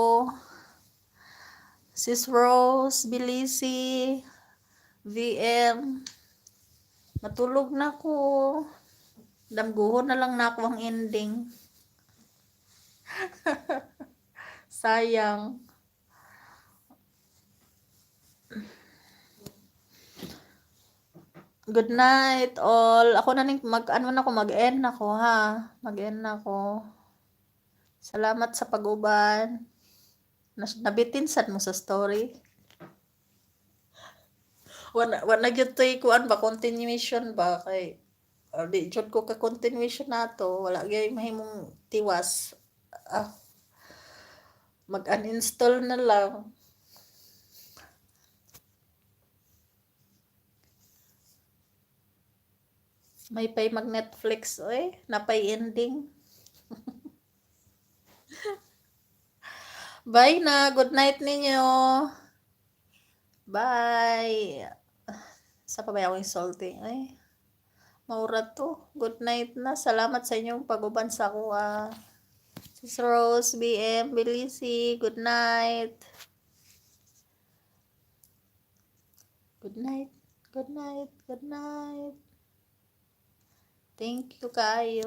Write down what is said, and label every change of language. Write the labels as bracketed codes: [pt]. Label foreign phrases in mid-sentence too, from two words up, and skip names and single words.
[tl] Sis Rose, Bilisi, VM. Matulog na ako. [ceb] Damguhon na lang na ako ang ending. [tl] Sayang. [en] Good night all. [tl] Ako na mag-end ako ha. Mag-end ako. [ceb] Salamat sa pag-uban. Nabitinsan mo sa story. Wala gyud toy kuan ba continuation ba kay di jud ko ka continuation nato. Wala gyud mahimong tiwas. Mag-uninstall na lang. May pay mag-Netflix oy, napay ending. Bye na, [en] good night ninyo. [tl] Bye. Sa pa ba yung salty? [ceb] Ay, maura to. [en] Good night [ceb] na. Salamat sa inyong pag-uban sa kuha. [en] Sis Rose, BM, Bilisi, good night. Good night. Good night. Good night. Thank you kayo.